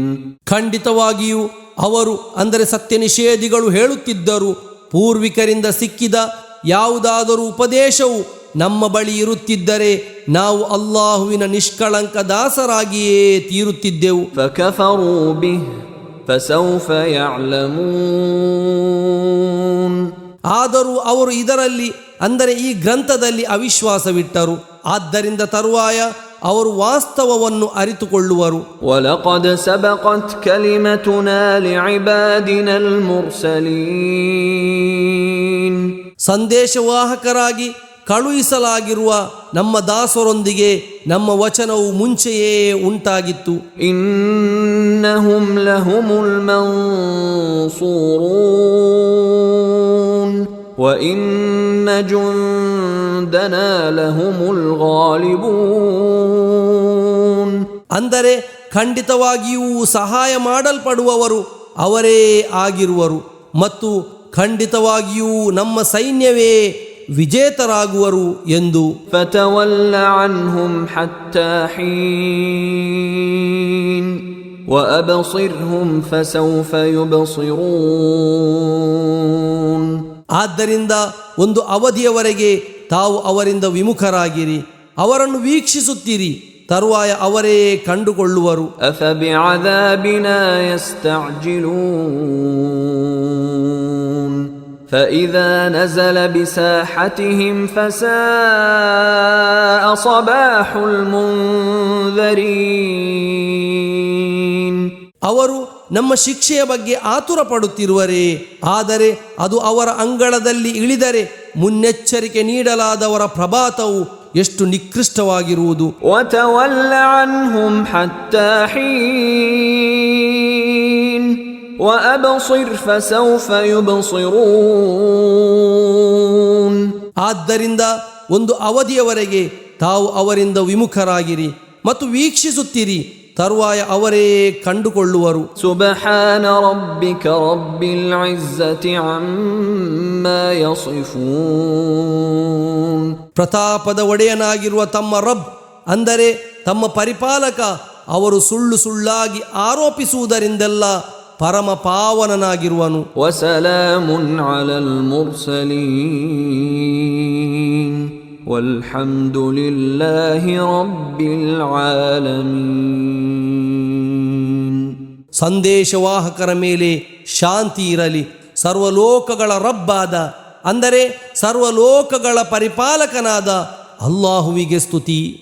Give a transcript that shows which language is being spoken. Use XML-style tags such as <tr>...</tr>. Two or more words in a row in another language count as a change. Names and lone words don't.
<kn>ಖಂಡಿತವಾಗಿಯೂ ಅವರು ಅಂದರೆ ಸತ್ಯ ನಿಷೇಧಿಗಳು ಹೇಳುತ್ತಿದ್ದರು, ಪೂರ್ವಿಕರಿಂದ ಸಿಕ್ಕಿದ ಯಾವುದಾದರೂ ಉಪದೇಶವು ನಮ್ಮ ಬಳಿ ಇರುತ್ತಿದ್ದರೆ ನಾವು ಅಲ್ಲಾಹುವಿನ ನಿಷ್ಕಳಂಕ ದಾಸರಾಗಿಯೇ ತೀರುತ್ತಿದ್ದೆವು.</kn> <ar>فكفروا به فسوف يعلمون.</ar> <kn>ಆದರೂ ಅವರು ಇದರಲ್ಲಿ ಅಂದರೆ ಈ ಗ್ರಂಥದಲ್ಲಿ ಅವಿಶ್ವಾಸವಿಟ್ಟರು. ಆದ್ದರಿಂದ ತರುವಾಯ ಅವರು ವಾಸ್ತವವನ್ನು ಅರಿತುಕೊಳ್ಳುವರು.</kn> <ar>وَلَقَدْ سَبَقَتْ كَلِمَتُنَا لِعِبَادِنَا الْمُرْسَلِينَ.</ar> <kn>ಸಂದೇಶವಾಹಕರಾಗಿ ಕಳುಹಿಸಲಾಗಿರುವ ನಮ್ಮ ದಾಸರೊಂದಿಗೆ ನಮ್ಮ ವಚನವು ಮುಂಚೆಯೇ ಉಂಟಾಗಿತ್ತು.</kn> <ar>إِنَّهُمْ لَهُمُ الْمَنْصُورُونَ وَإِنَّ جُنْدَنَا لَهُمُ الْغَالِبُونَ.</ar> <kn>ಅಂದರೆ ಖಂಡಿತವಾಗಿಯೂ ಸಹಾಯ ಮಾಡಲ್ಪಡುವವರು ಅವರೇ ಆಗಿರುವರು ಮತ್ತು ಖಂಡಿತವಾಗಿಯೂ ನಮ್ಮ ಸೈನ್ಯವೇ ವಿಜೇತರಾಗುವರು ಎಂದು.</kn> <ar>فَتَوَلَّ عَنْهُمْ حَتَّى حِينٍ وَأَبْصِرْهُمْ فَسَوْفَ يُبْصِرُونَ.</ar> <kn>ಆದ್ದರಿಂದ ಒಂದು ಅವಧಿಯವರೆಗೆ ತಾವು ಅವರಿಂದ ವಿಮುಖರಾಗಿರಿ, ಅವರನ್ನು ವೀಕ್ಷಿಸುತ್ತೀರಿ, ತರುವಾಯ ಅವರೇ ಕಂಡುಕೊಳ್ಳುವರು.</kn> <ar>أَفَبِعَذَابِنَا يَسْتَعْجِلُونَ فَإِذَا نَزَلَ بِسَاحَتِهِمْ فَسَاءَ صَبَاحُ الْمُنذَرِينَ.</ar> <kn>ಅವರು ನಮ್ಮ ಶಿಕ್ಷೆಯ ಬಗ್ಗೆ ಆತುರ ಪಡುತ್ತಿರುವರೇ, ಆದರೆ ಅದು ಅವರ ಅಂಗಳದಲ್ಲಿ ಇಳಿದರೆ ಮುನ್ನೆಚ್ಚರಿಕೆ ನೀಡಲಾದವರ ಪ್ರಭಾತವು ಎಷ್ಟು ನಿಕೃಷ್ಟವಾಗಿರುವುದು.</kn> <ar>وَتَوَلَّ عَنْهُمْ حَتَّى حِينٍ وَأَبْصِرْ فَسَوْفَ يُبْصِرُونَ.</ar> <kn>ಆದ್ದರಿಂದ ಒಂದು ಅವಧಿಯವರೆಗೆ ತಾವು ಅವರಿಂದ ವಿಮುಖರಾಗಿರಿ ಮತ್ತು ವೀಕ್ಷಿಸುತ್ತೀರಿ, ತರುವಾಯ ಅವರೇ ಕಂಡುಕೊಳ್ಳುವರು.</kn> <ar>سبحان ربك رب العزة عما يصفون.</ar> <kn>ಪ್ರತಾಪದ ಒಡೆಯನಾಗಿರುವ ತಮ್ಮ ರಬ್ ಅಂದರೆ ತಮ್ಮ ಪರಿಪಾಲಕ ಅವರು ಸುಳ್ಳು ಸುಳ್ಳಾಗಿ ಆರೋಪಿಸುವುದರಿಂದೆಲ್ಲ ಪರಮ ಪಾವನನಾಗಿರುವನು.</kn> <ar>وسلام على المرسلين والحمد لله رب العالمين.</ar> <kn>ಸಂದೇಶವಾಹಕರ ಮೇಲೆ ಶಾಂತಿ ಇರಲಿ, ಸರ್ವಲೋಕಗಳ ರಬ್ಬಾದ ಅಂದರೆ ಸರ್ವಲೋಕಗಳ ಪರಿಪಾಲಕನಾದ ಅಲ್ಲಾಹುವಿಗೆ ಸ್ತುತಿ.</kn>